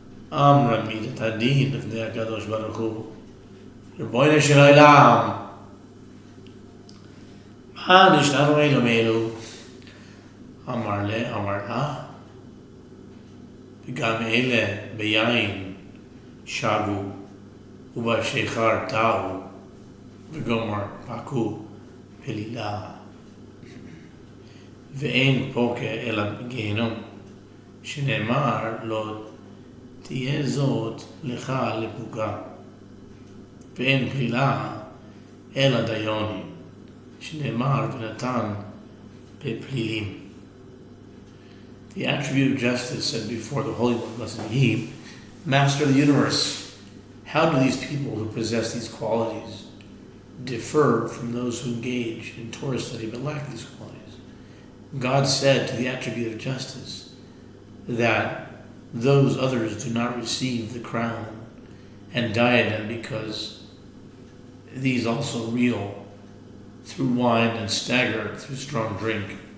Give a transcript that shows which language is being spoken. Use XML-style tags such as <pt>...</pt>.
<he>Amra midat hadin lifnei HaKadosh Baruch Hu, Ribono shel Olam, ma nishtanu elu melu, אמר לה, אמר לה, וגם אלה ביין שגו, ובשיכר טעו, וגומר פקו פלילה. ואין פוקה אלא בגיהנום, שנאמר לא תהיה זאת לך לפוגה. ואין פלילה אלא דיונים, שנאמר ונתן בפלילים.</he> <en>The attribute of justice said before the Holy One, blessed be He, Master of the universe. How do these people who possess these qualities differ from those who engage in Torah study but lack these qualities? God said to the attribute of justice that those others do not receive the crown and diadem because these also reel through wine and stagger through strong drink.</en>